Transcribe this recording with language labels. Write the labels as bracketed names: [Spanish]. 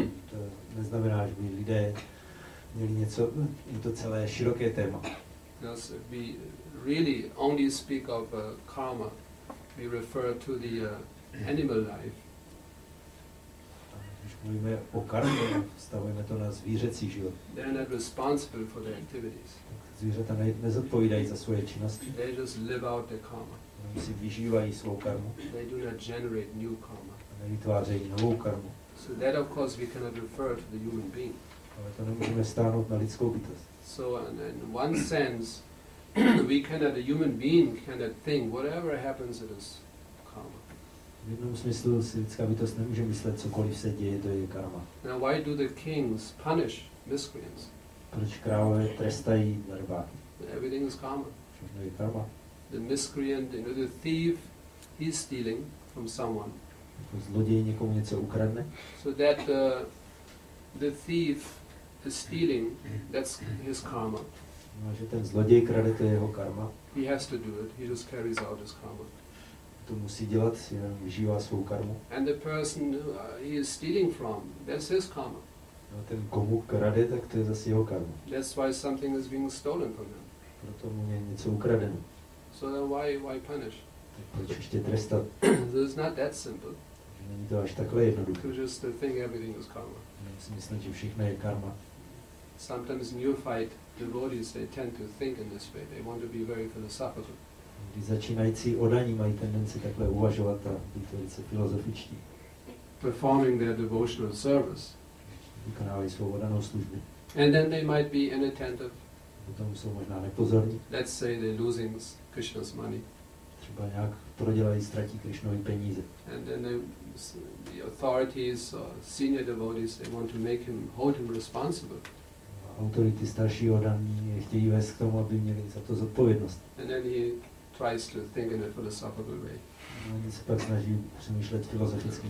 [Czech] To neznamená, že by lidé měli něco, je to celé široké téma. [English] Because we really only speak of karma. We refer to the animal life. [Czech] Když mluvíme o karmě, stavujeme to na zvířecí život. [English] They're not responsible for their activities. [Czech] Zvířata nezodpovídají za svoje činnosti. [English] They just live out their karma. [Czech] Oni si vyžívají svou karmu. [English] They do not generate new karma. [Czech] A nevytvářejí novou karmu. [English] So that of course we cannot refer to the human being. [Czech] Ale to nemůžeme stáhnout na lidskou bytost. [English] So in one sense, we cannot, a human being cannot think whatever happens it is karma. [Czech] V jednom smyslu si lidská bytost nemůže myslet, cokoliv se děje, to je karma. [English] Now why do the kings punish miscreants? [Czech] Proč králové trestají darebáky? [English] Everything is karma. [Czech] Všechno je karma. [English] The miscreant, the thief, he's stealing from someone. [Czech] Jako zloděj někomu něco ukradne. [English] So that the thief is stealing, that's his karma. [Czech] No, že ten zloděj krade, to je jeho karma. [English] He has to do it. He just carries out his karma. [Czech] To musí dělat, jenom vyžívá svou karmu. [English] And the person he is stealing from, that's his karma. [Czech] No, ten komu krade, tak to je zase jeho karma. [English] That's why something is being stolen from him. [Czech] Proto mu je něco ukradeno. [English] So then why punish? [Czech] Tak proč ještě trestat? [English] So it's not that simple. [Czech] Není to až takhle jednoduché. [English] To just think everything is karma. [Czech] Si myslím, že všechno je karma. [English] Sometimes neophyte devotees, they tend to think in this way. They want to be very philosophical. [Czech] Když začínající odaní mají tendenci takhle uvažovat a být velice filozofičtí. [English] Performing their devotional service. [Czech] Vykonávají svou odanou službu. [English] And then they might be inattentive. [Czech] Potom jsou možná nepozorní. [English] Let's say they're losing Krishna's money. [Czech] Třeba nějak prodělají, ztratí Krishnovi peníze. [English] And then the authorities or senior devotees, they want to hold him responsible. [Czech] Autority starší odaní chtějí vést k tomu, aby měli za to zodpovědnost. [English] And then he tries to think in a philosophical way. [Czech] Oni se pak snaží přemýšlet filozofickým